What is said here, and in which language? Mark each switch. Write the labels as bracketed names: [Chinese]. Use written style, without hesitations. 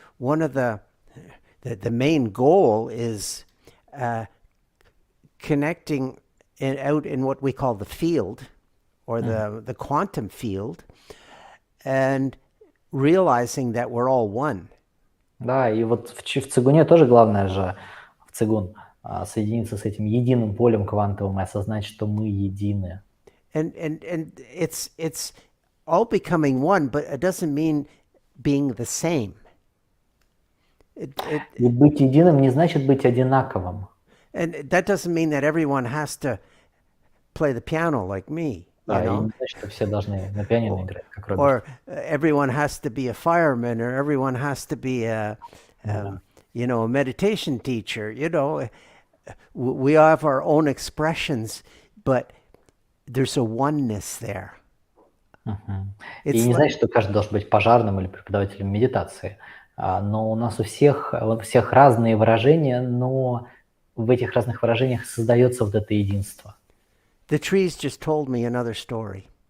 [English] One of the main goal is connecting out in what we call the field, or the quantum field, and realizing that we're all one. [Russian] Да, и вот в цигуне тоже главное же, в цигун, соединиться с этим единым полем квантовым и осознать, что мы едины. [English] And it's all becoming one, but it doesn't mean being the same. [Russian] И быть единым не значит быть одинаковым. [English] And that doesn't mean that everyone has to play the piano like me, you [Russian] Да, и [English] know, [Russian] не значит, что все должны на пианино играть, как Роберт. [English] or everyone has to be a fireman, or everyone has to be a meditation teacher. You know, we have our own expressions, but there's a oneness there. [Russian] И не значит, что каждый должен быть пожарным или преподавателем медитации. Но у нас у всех разные выражения, но в этих разных выражениях создается вот это единство. [English] The trees just told me another story.